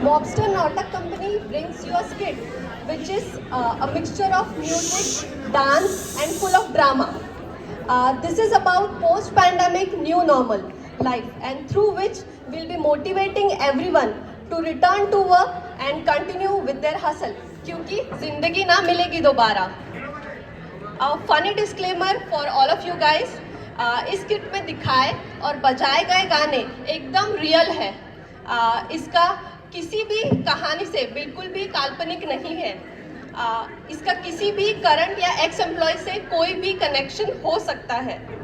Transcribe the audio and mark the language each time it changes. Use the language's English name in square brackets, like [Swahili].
[English] Mobster Nautak Company brings you a skit which is a mixture of music, dance, and full of drama. This is about post-pandemic new normal life, and through which we'll be motivating everyone to return to work and continue with their hustle. [Hindi] क्योंकि जिंदगी ना मिलेगी दोबारा. [English] A funny disclaimer for all of you guys. [Hindi] इस kit में दिखाए और बजाए गए गाने एकदम रियल है. इसका किसी भी कहानी से बिल्कुल भी काल्पनिक नहीं है. इसका किसी भी करंट या एक्स एम्प्लॉय से कोई भी कनेक्शन हो सकता है.